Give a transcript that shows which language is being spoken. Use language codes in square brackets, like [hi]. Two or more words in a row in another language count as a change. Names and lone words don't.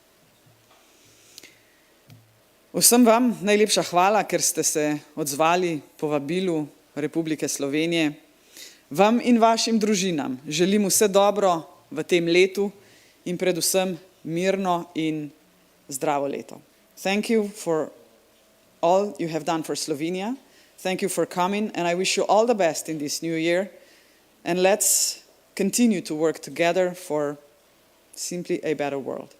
[sl] Vsem vam najlepša hvala, ker ste se odzvali povabilu Republike Slovenije. Vam in vašim družinam želim vse dobro v tem letu in predvsem mirno in zdravo leto. [en] Thank you for all you have done for Slovenia. Thank you for coming, and I wish you all the best in this new year. And let's continue to work together for simply a better world.